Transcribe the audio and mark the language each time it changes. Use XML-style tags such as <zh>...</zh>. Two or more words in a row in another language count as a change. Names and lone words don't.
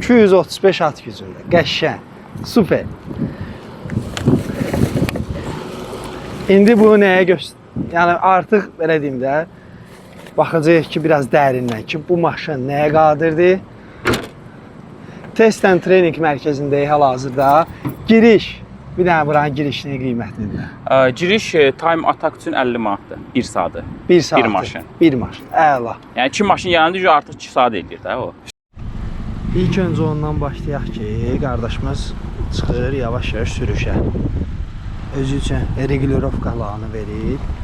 <az>235 at gücündə. Qəşəng. Super. İndi bu nəyə göstərir? Yəni artıq belə deyim də, baxacağıq ki, biraz dərindən ki, bu maşın nəyə qadirdir?</az> <en>Test and Training</en> <az>mərkəzindəyik hal-hazırda. Giriş. Bir dənə buranın girişinin qiymətlidir. Giriş</az> <en>time attack</en> <az>üçün 50 manatdır. 1 saatı. 1 saat. Bir maşın. Bir maşın. Əla. Yəni 2 maşın yanında artıq 2 saat edir də o. İlk öncə ondan başlayaq ki, qardaşımız çıxır yavaş-yavaş sürüşə. Özü üçün regulirovkalarını verir.</az>